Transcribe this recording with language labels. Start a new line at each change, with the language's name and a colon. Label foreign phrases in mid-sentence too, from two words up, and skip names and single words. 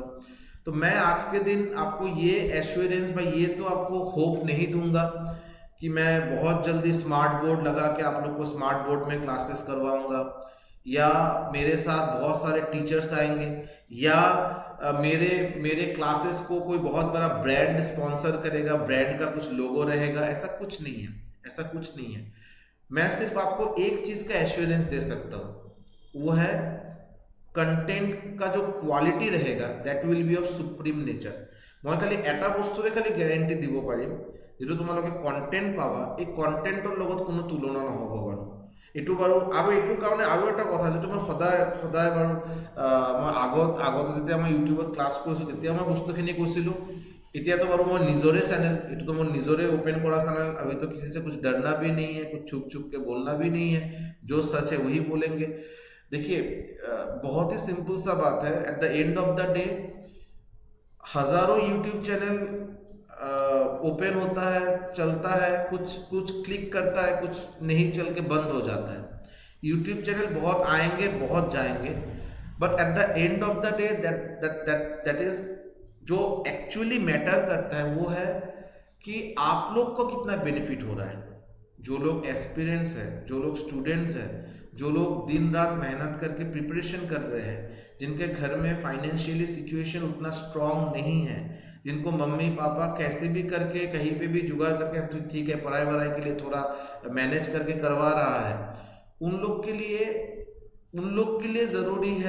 Hindi: तो मैं आज के दिन आपको ये एश्योरेंस भाई ये तो आपको होप नहीं दूंगा कि मैं बहुत जल्दी
English: smart board
Hindi: लगा के आप लोग को
English: smart board
Hindi: में क्लासेस करवाऊँगा, या मेरे साथ बहुत सारे टीचर्स आएंगे, या मेरे क्लासेस को कोई बहुत बड़ा ब्रांड स्पॉन्सर करेगा, ब्रांड का कुछ लोगो रहेगा। ऐसा कुछ नहीं है। मैं सिर्फ आपको एक चीज़ का एश्योरेंस दे सकता हूँ वो है कंटेंट का जो क्वालिटी रहेगा
English: that will be of supreme nature.
Assamese: মই খালী এটা বস্তুৰে খালী গেৰাণ্টি দিব পাৰিম যেটো তোমালোকে কন্টেন্ট পাবা, এই কন্টেন্টৰ লগত কোনো তুলনা নহ'ব বাৰু। এইটো বাৰু আৰু এইটোৰ কাৰণে আৰু এটা কথা যেটো মই সদায় সদায় বাৰু মই আগত যেতিয়া মই ইউটিউবত ক্লাছ কৰিছোঁ তেতিয়া মই বস্তুখিনি কৈছিলোঁ। এতিয়াতো বাৰু মই নিজৰে চেনেল, এইটোতো মোৰ নিজৰে ओपन কৰা চেনেল।
Hindi: अभी तो किसी से कुछ डरना भी नहीं है, कुछ छुप छुप के बोलना भी नहीं है, जो सच है वही बोलेंगे। देखिए बहुत ही सिंपल सा बात है,
English: at the end of the day
Hindi: हज़ारों यूट्यूब चैनल ओपन होता है, चलता है, कुछ कुछ क्लिक करता है, कुछ नहीं चल के बंद हो जाता है। यूट्यूब चैनल बहुत आएंगे, बहुत जाएंगे,
English: but at the end of the day that is
Hindi: जो एक्चुअली मैटर करता है वो है कि आप लोग को कितना बेनिफिट हो रहा है। जो लोग एस्पिरेंट्स हैं, जो लोग स्टूडेंट्स हैं, जो लोग दिन रात मेहनत करके प्रिपरेशन कर रहे हैं, जिनके घर में
English: financially situation
Hindi: उतना स्ट्रांग नहीं है, जिनको मम्मी पापा कैसे भी करके कहीं पे भी जुगाड़ करके तो ठीक है पढ़ाई वढ़ाई के लिए थोड़ा मैनेज करके करवा रहा है, उन लोग के लिए ज़रूरी है।